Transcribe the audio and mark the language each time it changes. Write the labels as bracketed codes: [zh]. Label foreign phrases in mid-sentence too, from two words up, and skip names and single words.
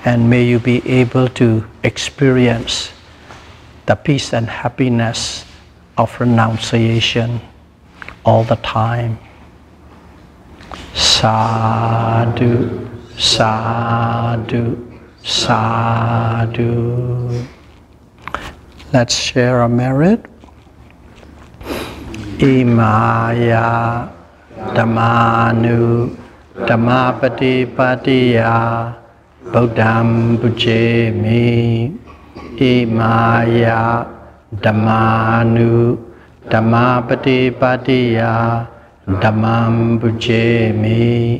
[en] And may you be able to experience the peace and happiness of renunciation all the time. [pi] Sadhu, sadhu, sadhu. [en] Let's share a merit. [pi] Imaya dhammanu dhammapatipatiya Buddham Bujemi. Imaya dhammanu dhammapatipatiya Dhammam Bujemi.